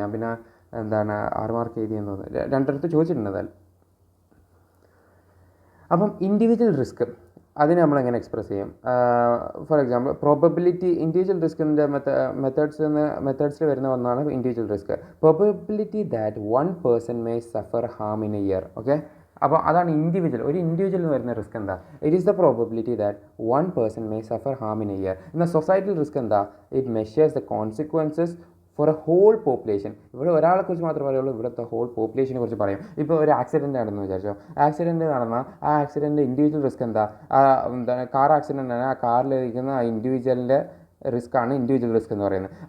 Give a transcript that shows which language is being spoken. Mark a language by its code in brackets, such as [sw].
[ml] ഞാൻ പിന്നെ 6 മാർക്ക് എഴുതിയെന്ന് തോന്നുന്നു. 2 ചോദിച്ചിട്ടുണ്ട് എന്തായാലും. അപ്പം ഇൻഡിവിജ്വൽ റിസ്ക് അതിനെ നമ്മളെങ്ങനെ എക്സ്പ്രസ് ചെയ്യും? For example probability. ഇൻഡിവിജ്വൽ റിസ്കിൻ്റെ മെത്തേഡ്സിൽ വരുന്ന ഒന്നാണ് individual risk. [en] Probability that 1 person may suffer harm in a year. [ml] Okay, അപ്പോൾ അതാണ് ഇൻഡിവിജ്വൽ. ഒരു ഇൻഡിവിജ്വലിന് വരുന്ന റിസ്ക് എന്താ? [en] It is the probability that 1 person may suffer harm in a year. [ml] എന്നാൽ societal risk എന്താ? [en] It measures the consequences for a whole population. [ml] ഇവിടെ ഒരാളെക്കുറിച്ച് മാത്രമേ പറയുള്ളൂ, ഇവിടുത്തെ ഹോൾ പോപ്പുലേഷനെ കുറിച്ച് പറയും. ഇപ്പോൾ ഒരു ആക്സിഡൻ്റ് ആണെന്ന് വിചാരിച്ചോ. ആക്സിഡൻറ്റ് നടന്നാൽ ആ ആക്സിഡൻറ്റ് ഇൻഡിവിജ്വൽ റിസ്ക് എന്താ? കാർ ആക്സിഡൻ്റ് ആണ്, ആ കാറിലിരിക്കുന്ന ആ ഇൻഡിവിജ്വലിൻ്റെ റിസ്ക്കാണ് ഇൻഡിവിജ്വൽ റിസ്ക് എന്ന് പറയുന്നത്.